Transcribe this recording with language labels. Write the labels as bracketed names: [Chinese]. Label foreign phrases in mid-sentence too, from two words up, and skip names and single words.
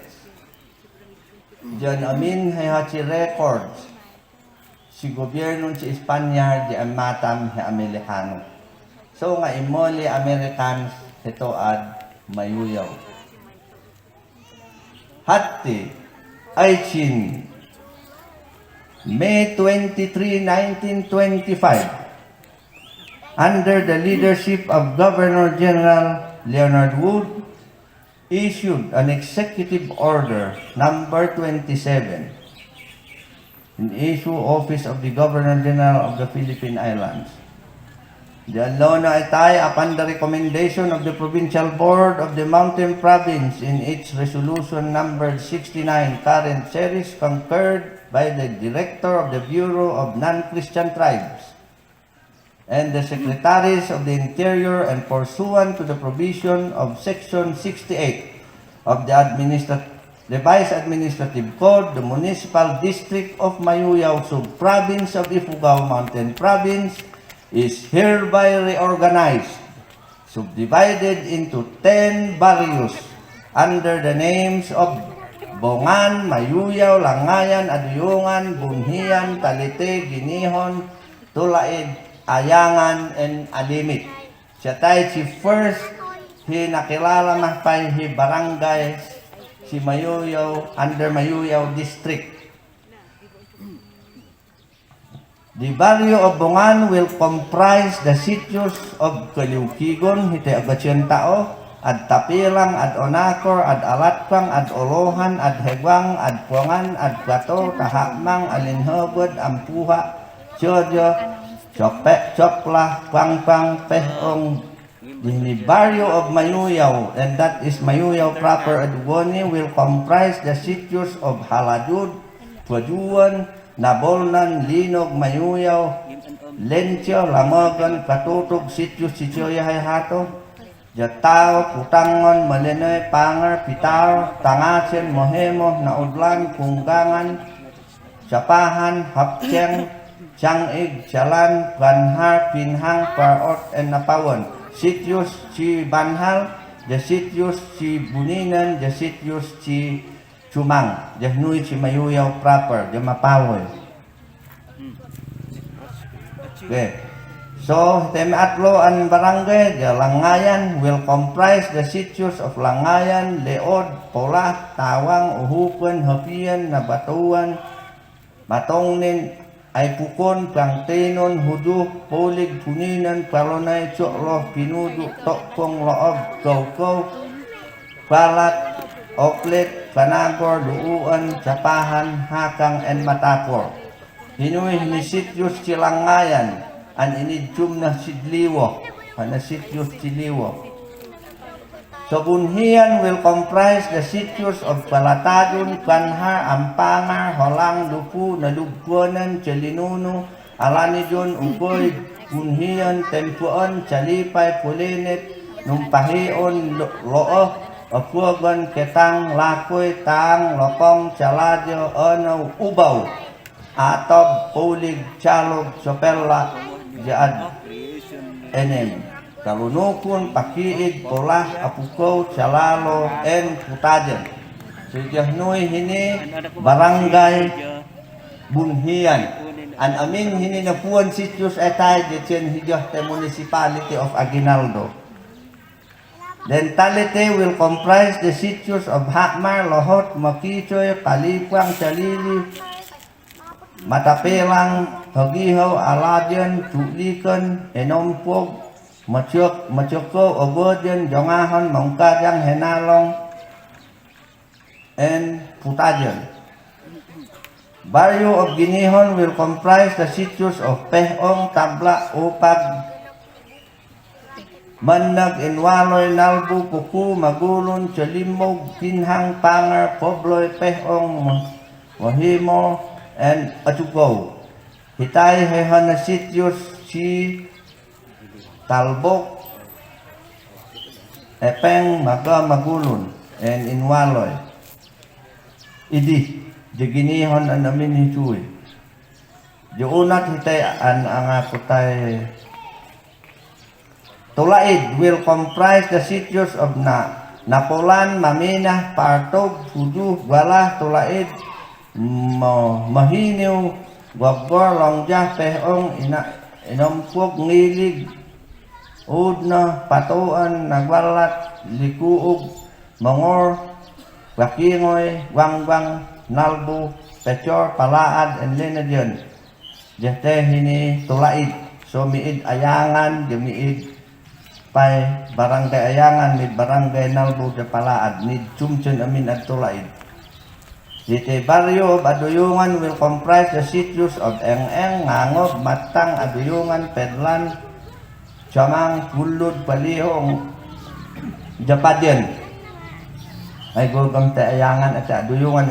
[Mayoyao Ifugao] Diyan amin hay hachi records si gobyerno si Espanya di amatam he Amerikano. So nga imoli Americans ito ad Mayuyaw. Hati ay chin [English] May 23, 1925 under the leadership of Governor General Leonard Wood issued an executive order number 27 in issue office of the Governor General of the Philippine Islands. The law [Mayoyao Ifugao] na itay [English] upon the recommendation of the Provincial Board of the Mountain Province in its resolution number 69 current series concurred by the Director of the Bureau of Non-Christian Tribes and the Secretaries of the Interior and pursuant to the provision of Section 68 of the Revised Administrative Code, the Municipal District of Mayuyaw, Sub-Province of Ifugao Mountain Province, is hereby reorganized, subdivided into 10 barrios under the names of Bongan, Mayuyaw, Langayan, Aduyungan, Bunhian, Talite, Ginihon, Tulaid, Ayangan, and Alimit. [Mayoyao Ifugao] Siya tayo si first, nakilala mahpay hi barangay si Mayuyaw, under Mayuyaw District. [English] The barrio of Bongan will comprise the sitios of Kalukigon, [Mayoyao Ifugao] hiti agasyon tao, ad Tapilang, ad Onacor, ad Alatpang, ad Olohan, ad Hegwang, ad Puangan, ad Gato, Tahakmang, Alinhogod, Ampuha, Chojo, Chopek, Chopla, Pangpang, Pehong, [English] the barrio of Mayuyaw, and that is Mayuyaw proper, Adugoni, will comprise the sitios of Haladud, Puaduan, Nabolnan, Linog, Mayuyaw, Lencio, Lamogan, Katutog, Sitios, Sitioya, Hato, Jatao, putangon, malinoy, pangar, pitar, tangasin, mohemo, naudlan, kunggangan, sapahan, hapceng, changig, jalan, banhar, pinhang, parot, and napawan. [Mayoyao Ifugao] Sitius si banhal, jasitius si buninan, jasitius si cumang, jahnui si mayuyaw proper, jamapawoy. Okay. So, atlo ang barangay, [English] the Langayan will comprise the sitios of Langayan, Leod, Polah, Tawang, Uhupan, Hapian, Nabatuan, Matongnin, Aipukon, Pangtenon, Huduh, Polig, Puninan, Palonay, Chokloh, Pinudu, Tokpong, Loob, Kawkaw, Balat, Oklet, Panagor, Luuan, Sapahan, Hakang, and Matapor. [Mayoyao Ifugao] Hinuih ni sitios Silangayan, an inidjum na sidliwo, na sitios sidliwo. [English] So Bunhian will comprise the sitios of Balatadun, Kanhar, Ampangar, Holang, Lupu, Nalugpuanan, Chalinunu, Alanidun, Ugoy, Bunhian, Tempuan, Chalipay, Pulinet, Numpahion, Looh, Apuagan, Ketang, Lakoy, Tang, Lokong, Chaladyo, Ano, Ubaw, Atob, Pulig, Chalog, Sopela, Jaad, Enem, Kalunukun, Pakiig, Polah, Apukaw, Chalalo, and Putajan. [Mayoyao Ifugao] So Jahnui hini barangay Bunhian. An amin hini na puan sitios etay dyan hijah [English] the municipality of Aguinaldo. The entirety will comprise the sitios of Hakmar, Lohot, Makichoy, Kalipang, Chalili, Matapelang, Hagihaw, Aladian, Tulikan, Enompog, Machoko, Obodian, Jongahon, Mongkajang, Henalong, and Putajan. Barrio of Ginihon will comprise the sitios of Pehong, Tabla, Upag, Mandag, Inwaloy, Nalbu, Puku, Magulon, Chalimog, Pinhang, Pangar, Pobloy, Pehong, Mohimo, and Atugaw. [Mayoyao Ifugao] Hitay hehan na sitios si Talbok, Epeng, Maga, Magulon, and Inwaloy. Idi, Jaginihon ang namin hituy. Diunat hitay ang putay. [English] Tulaid will comprise the sitios of Napolan, Maminah, Partog, Huduh, Galah, Tulaid, Mahiniw, Gwagor, Longjah, Pehong, Inompog, Ngilig, Udna, Patuan, Nagwalat, Likuog, Mangor, Wakingoy, Wangbang, Nalbu, Pechor, Palaad, and Linadian. [Mayoyao Ifugao] Jete hini Tulaid. So miid Ayangan, miid pay barangay Ayangan, mid barangay Nalbu, de Palaad, mid Chumchon amin at Tulaid. [English] The barrio of Aduyungan will comprise the sitios of Eng-Eng, Ngangog, Matang, Aduyungan, Pedlan, Chamang, Pulud, Palihong, Japadian. [Mayoyao Ifugao] Ay gulgam te Ayangan at Aduyungan.